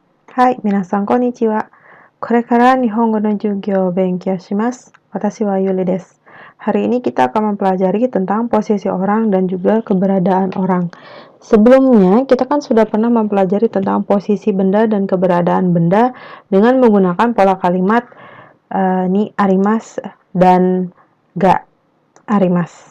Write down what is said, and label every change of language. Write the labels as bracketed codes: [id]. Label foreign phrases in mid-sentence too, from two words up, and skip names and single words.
[ja] はい、皆さん、こんにちは。これから日本語の授業を勉強します。私はYuliです. [id] Hari ini kita akan mempelajari tentang posisi orang dan juga keberadaan orang. Sebelumnya, kita kan sudah pernah mempelajari tentang posisi benda dan keberadaan benda dengan menggunakan pola kalimat [ja] にあります [id] dan [ja] があります.